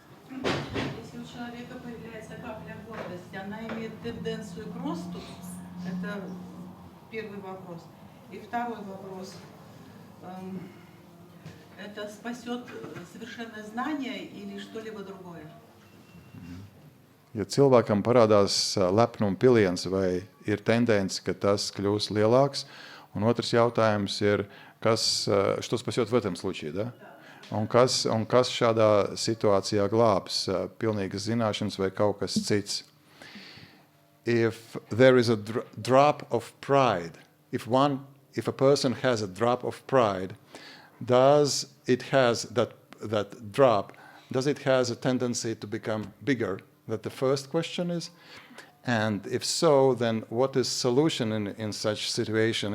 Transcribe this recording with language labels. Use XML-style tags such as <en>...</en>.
<ru>Если у человека появляется капля гордости, она имеет тенденцию к росту? Это первый вопрос. И второй вопрос. Это спасет совершенное знание или что-либо другое?</ru> <lv>Ja cilvēkam parādās lepnuma piliens, vai ir tendence, ka tas kļūs lielāks? Un otrs jautājums ir,</lv> <ru>что спасет в этом случае, да?</ru> <lv>Un kas šādā situācijā glābs? Pilnīgas zināšanas vai kaut kas cits?</lv> <en>If there is a drop of pride, if a person has a drop of pride, does it has that drop, does it has a tendency to become bigger? That the first question is. And if so, then what is solution in such situation?</en>